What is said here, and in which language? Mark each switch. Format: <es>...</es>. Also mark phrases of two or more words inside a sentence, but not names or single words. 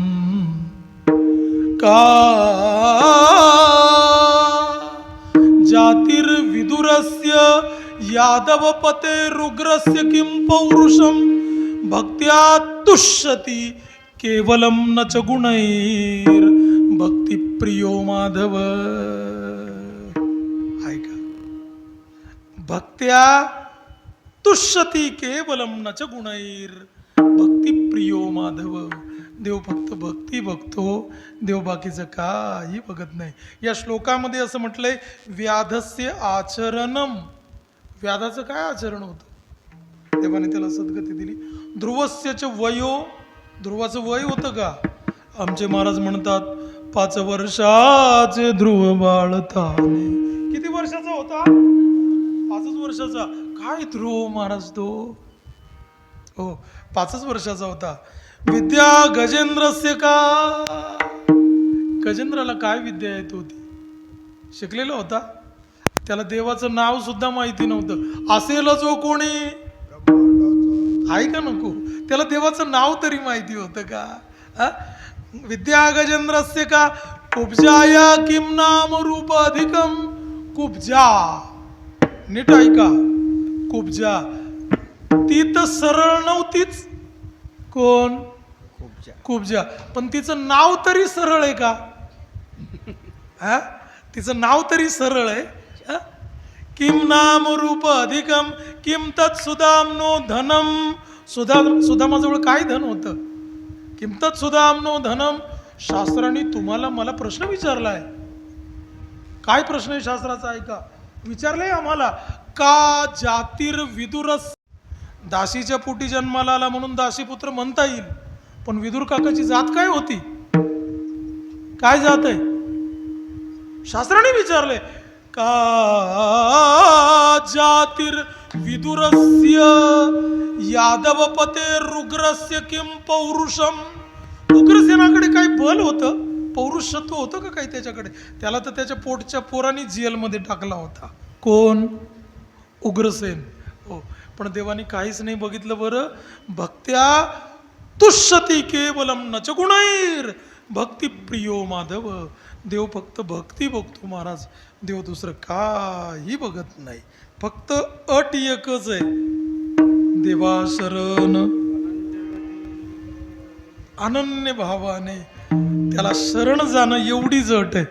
<sa>का जातिर्विदुरस्य यादवपते रुग्रस्य किं पौरुषम भक्त्या तुष्यति केवलम न च गुणैर भक्ती प्रियो माधव. ऐका, भक्त्या तुष्यति केवलम न च गुणैर भक्ती प्रियो माधव.</sa> <mr>देव फक्त भक्ती बघतो, देव बाकीचं काही बघत नाही. या श्लोकामध्ये असं म्हटलंय,</mr> <sa>व्याधस्य आचरणम.</sa> <mr>व्याधाचं काय आचरण होतं? देवाने त्याला सद्गती दिली.</mr> <sa>ध्रुवस्य च वयो.</sa> <mr>ध्रुवाचं वय होतं का? आमचे महाराज म्हणतात 5 वर्षाचे ध्रुव बाळताने. किती वर्षाचा होता? 5च वर्षाचा. काय ध्रुव महाराज तो? हो, 5च वर्षाचा होता.</mr> <sa>विद्या गजेंद्रस्य का.</sa> <mr>गजेंद्राला काय विद्या येत होती? शिकलेला होता, त्याला देवाचं नाव सुद्धा माहिती नव्हतं. असेल जो कोणी आहे का नको, त्याला देवाचं नाव तरी माहिती होतं का? हा?</mr> <sa>विद्या गजेंद्रस्य का कुब्जाया किम नाम रूप अधिकम.</sa> <mr>कुब्जा, नीट ऐका, कुब्जा ती तर सरळ नव्हतीच. कोण? कुब्जा. पण तिचं नाव तरी सरळ आहे का? हा, तिचं नाव तरी सरळ आहे. हा?</mr> <sa>किम नाम रूप अधिकम किम तत् सुदामनो धनम.</sa> <mr>सुदामाजवळ काय धन होतं?</mr> <sa>किम तत् सुदामनो धनम.</sa> <mr>शास्त्राने तुम्हाला मला प्रश्न विचारलाय. काय प्रश्न आहे शास्त्राचा? ऐका, विचारलंय आम्हाला.</mr> <sa>का जातिर्विदुरस.</sa> <mr>दासीच्या पोटी जन्माला आला म्हणून दासीपुत्र म्हणता येईल, पण विदुर काकाची जात काय होती? काय जात आहे? शास्त्राने विचारले.</mr> <sa>का जातिर्विदुरस्य यादवपते रुग्रस्य किम पौरुषम.</sa> <mr>उग्रसेनाकडे काही बल होतं, पौरुषत्व होतं का काही त्याच्याकडे? त्याला तर त्याच्या पोटच्या पोरांनी जेलमध्ये टाकला होता. कोण? उग्रसेन. हो, पण देवाने काहीच नाही बघितलं बरं.</mr> <sa>भक्त्या तुष्यति केवलम नच गुणैर भक्ती प्रियो माधव.</sa> <mr>देव फक्त भक्ती बघतो महाराज, देव दुसरं काही बघत नाही. फक्त अट एकच आहे, देवा शरण अनन्य भावाने त्याला शरण जाणं एवढीच अट आहे.</mr>